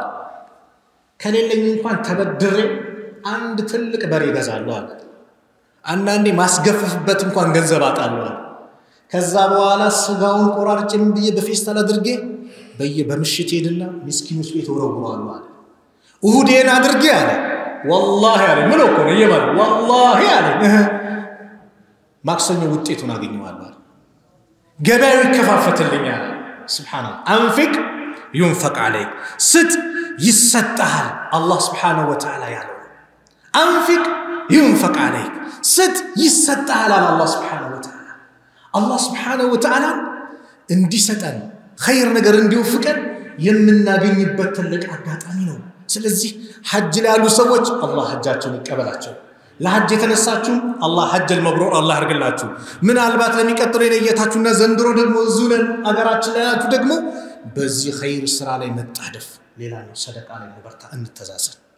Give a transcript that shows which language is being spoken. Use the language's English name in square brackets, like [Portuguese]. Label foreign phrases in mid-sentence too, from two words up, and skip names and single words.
[Amharic] ከሌለኝ እንኳን ተበድሬ አንድ ትልቅ በሬ ገዛለሁ አለ አንዳንዴ ማስገፈፍበት እንኳን ገንዘብ አጣለሁ ከዛ በኋላ ስጋውን ቆራርጬ ምን ብዬ በፌስታል አድርጌ በምሽት ሄድና ምስኪኖች ቤት ወረውራሉ አለ እሁዴን አድርጌ አለ والله አለ ምን እኮ ነው ይማል والله አለ ማክሰኞ ውጤቱን አገኘዋለሁ አለ ገበያው ይከፋፈትልኛል [Arabic] سبحان الله أنفق ينفق عليك [Amharic] ስጥ ይሰጣል አላህ [Arabic] سبحانه وتعالى [Amharic] ያለው አንፊቅ [Arabic] ينفق عليك [Amharic] ስጥ ይሰጣል አላህ [Arabic] سبحانه وتعالى [Amharic] አላህ [Arabic] سبحانه وتعالى [Amharic] እንዲሰጠን خير ነገር እንዲወፍቀን የምናገኝበት ትልቅ አጋጣሚ ነው ስለዚህ ሐጅ ላይ ያሉ ሰዎች አላህ ሐጃቸውን ይቀበላቸው ለሐጅ የተነሳችሁ አላህ [Arabic] الحج المبرور [Amharic] አላህ ያርግላችሁ ምናልባት ለሚቀጥለው የነየታችሁና ዘንድሮ ደግሞ ዙነን አገራችን ላይ ያላችሁ ደግሞ በዚህ خير ስራ ላይ መጣደፍ ሌላ ነው ሰደቃ ላይ መበርታ እንተዛዘን